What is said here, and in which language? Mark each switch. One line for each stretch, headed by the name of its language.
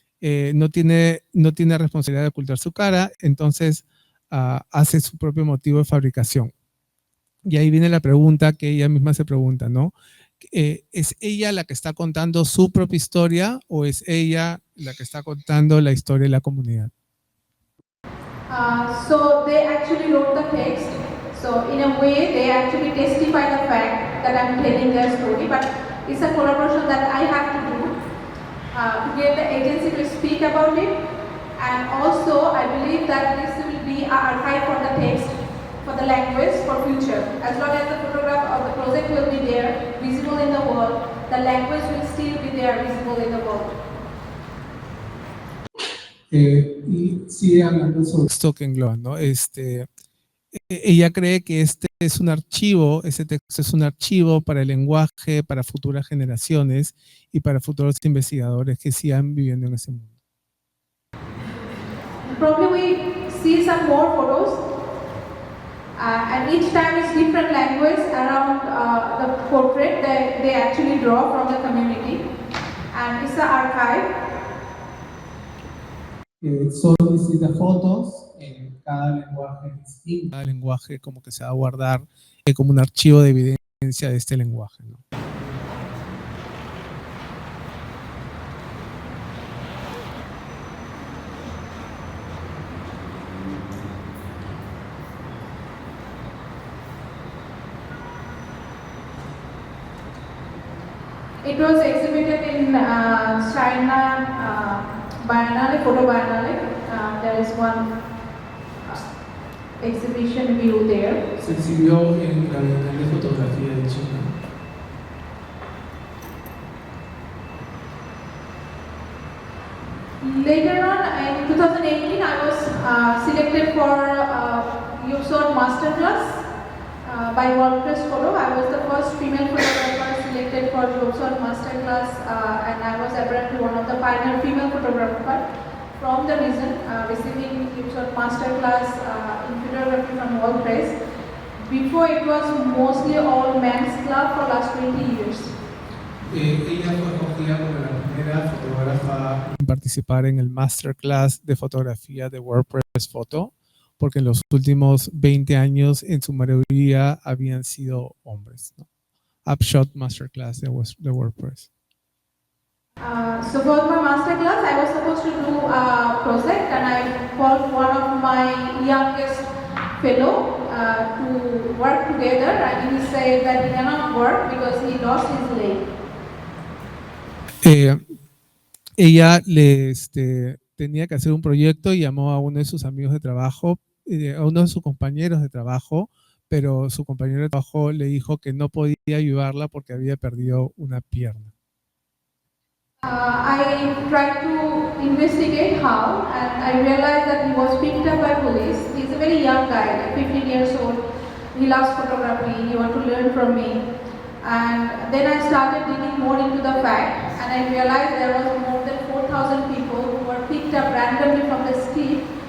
Spanish: No tiene responsabilidad de ocultar su cara, entonces hace su propio motivo de fabricación. Y ahí viene la pregunta que ella misma se pregunta, ¿no? ¿Es ella la que está contando su propia historia, o es ella la que está contando la historia de la comunidad?
English: So they actually wrote the text. So in a way, they actually testify the fact that I'm telling their story, but it's a collaboration that I have to do to get the agency to speak about it. And also, I believe that this will be an archive for the text, for the language, for future. As long as the photograph of the project will be there, visible in the world, the language will still be there, visible in the world.
Spanish: Y sigue hablando sobre Esto que engloba, ¿no? Ella cree que este es un archivo, ese texto es un archivo para el lenguaje, para futuras generaciones y para futuros investigadores que sigan viviendo en ese mundo.
English: Probably we see some more photos, and each time it's different language around the portrait that they actually draw from the community, and it's an archive.
Spanish: son distintas fotos en cada lenguaje distinto. Cada lenguaje como que se va a guardar como un archivo de evidencia de este lenguaje, ¿no?
English: It was exhibited in China Biennale, Photo Biennale. There is one exhibition view there.
Spanish: Se exhibió en la Bienal de Fotografía de China.
English: Later on, in 2018, I was selected for USON Masterclass by WordPress Photo. I was the first female photographer selected for USON Masterclass, and I was apparently one of the pioneer female photographers from the region receiving USON Masterclass in photography from WordPress. Before, it was mostly all men's club for last 20 years.
Spanish: Ella fue escogida como la primera fotógrafa en participar en el Masterclass de fotografía de WordPress Photo, porque en los últimos 20 años en su mayoría habían sido hombres, ¿no? Upshot Masterclass de WordPress.
English: So for my masterclass, I was supposed to do a project, and I called one of my youngest fellow to work together, and he said that he cannot work because he lost his leg.
Spanish: Ella tenía que hacer un proyecto y llamó a uno de sus amigos de trabajo, a uno de sus compañeros de trabajo, pero su compañero de trabajo le dijo que no podía ayudarla porque había perdido una pierna.
English: I tried to investigate how, and I realized that he was picked up by police. He's a very young guy, like 15 years old, he loves photography, he wants to learn from me. And then I started digging more into the fact, and I realized there was more than 4,000 people who were picked up randomly from the street.